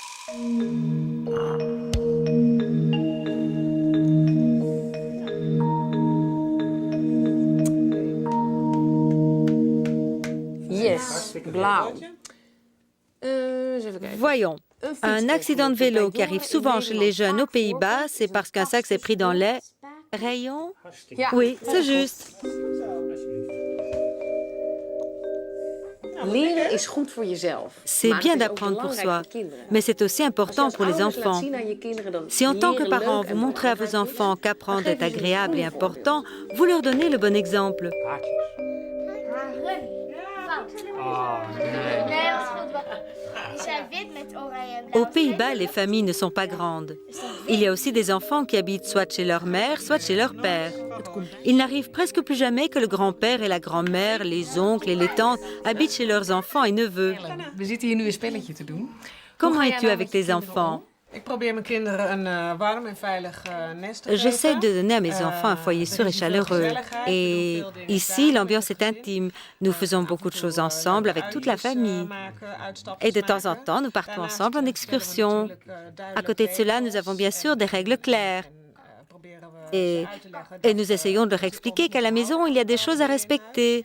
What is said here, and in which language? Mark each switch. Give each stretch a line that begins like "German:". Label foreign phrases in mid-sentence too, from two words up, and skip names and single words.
Dutch: Yes, blauw.
French: Voyons. Un accident de vélo qui arrive souvent chez les jeunes aux Pays-Bas, c'est parce qu'un sac s'est pris dans les rayons. Oui, c'est juste.
Dutch: Leren is goed voor jezelf.
French: C'est bien d'apprendre pour soi, mais c'est aussi important pour les enfants. Si en tant que parent, vous montrez à vos enfants qu'apprendre est agréable et important, vous leur donnez le bon exemple. Aux Pays-Bas, les familles ne sont pas grandes. Il y a aussi des enfants qui habitent soit chez leur mère, soit chez leur père. Il n'arrive presque plus jamais que le grand-père et la grand-mère, les oncles et les tantes habitent chez leurs enfants et neveux.
Dutch: We zitten hier nu een spelletje te doen.
French: Comment es-tu avec tes enfants?
Dutch: Ik probeer mijn kinderen een warm en veilig nest te geven.
French: J'essaie de donner à mes enfants un foyer sûr et chaleureux. Et ici, l'ambiance est intime. Nous faisons beaucoup de choses ensemble avec toute la famille. Et de temps en temps, nous partons ensemble en excursion. À côté de cela, nous avons bien sûr des règles claires. Et nous essayons de leur expliquer qu'à la maison, il y a des choses à respecter.